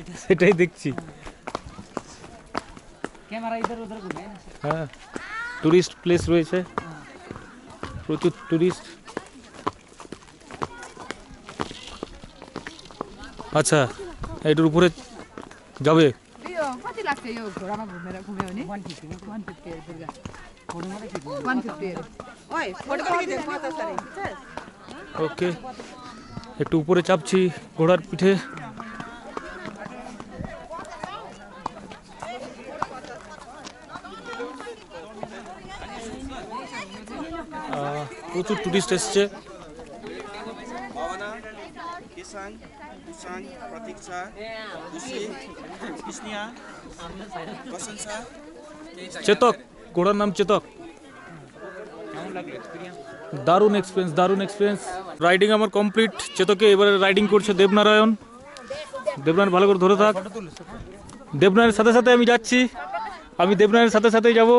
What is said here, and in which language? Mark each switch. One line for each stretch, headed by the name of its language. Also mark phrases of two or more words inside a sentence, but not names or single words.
Bangla: সেটাই দেখছি। ক্যামেরা
Hindi: इधर उधर
Bangla: ঘুরে হ্যাঁ
English: tourist place
Bangla: রয়েছে, প্রচুর টুরিস্ট। আচ্ছা এটার উপরে যাবে?
Nepali: कति लाग्छ यो घोडामा घुमेर घुम्यो भने 150 दुर्गा 150 ओए फोटो पनि खिच्नु त सरी
Bangla: ওকে একটু উপরে চাপছি ঘোড়ার পিঠে। প্রচুর টুরিস্ট এসছে। भावना किसान कुसाङ प्रतीक्षा खुसी कृष्णिया प्रशंसा চেতক, ঘোড়ার নাম চেতক। দারুণ এক্সপিরিয়েন্স, দারুণ এক্সপিরিয়েন্স। রাইডিং আমার কমপ্লিট। চেতকে এবারে রাইডিং করছে দেবনারায়ণ। দেবনারায়ণ ভালো করে ধরে থাক। দেবনারায়ণের সাথে সাথে আমি যাচ্ছি, আমি দেবনারায়ণের সাথে সাথেই যাব।